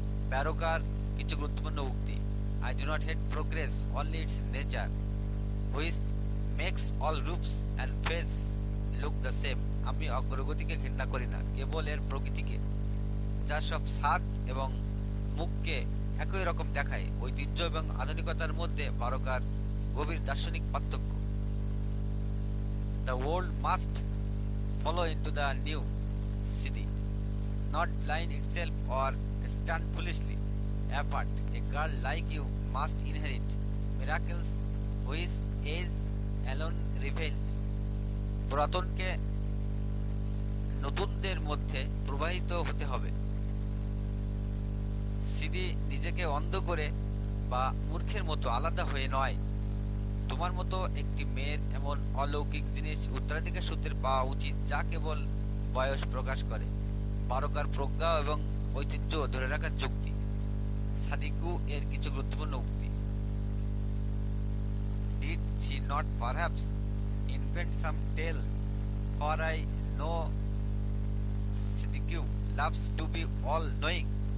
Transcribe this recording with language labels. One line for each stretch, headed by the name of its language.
Bangla: ব্যারোকার কিছু গুরুত্বপূর্ণ উক্তি:
English: I do not hate progress, only it's nature, which makes all ropes and face look the same.
Bangla: আমি অগ্রগতিকে ঘৃণা করি না, কেবল এর প্রকৃতিকে, যা সব স্বাদ এবং মুখকে একই রকম দেখায়। ঐতিহ্য এবং আধুনিকতার মধ্যে বারোকার গভীর দার্শনিক পার্থক্য।
English: The old must follow into the new city, not blind itself or stand foolishly apart. A girl like you must inherit miracles which age alone reveals.
Bangla: পুরাতনকে নতুনদের মধ্যে প্রবাহিত হতে হবে। সিদি নিজেকে অন্ধ করে বা মূর্খের মতো আলাদা হয়ে নয়। তোমার মতো একটি মেয়ের এমন অলৌকিক জিনিস উত্তরাধিকার সূত্রে পাওয়া উচিত যা কেবল বয়স প্রকাশ করে। বারোকার প্রজ্ঞা এবং ঐতিহ্য ধরে রাখার যুক্তি। সাদিকু এর কিছু গুরুত্বপূর্ণ উক্তি:
English: Did she not perhaps invent some tale? For I know Sidiku loves to be all knowing.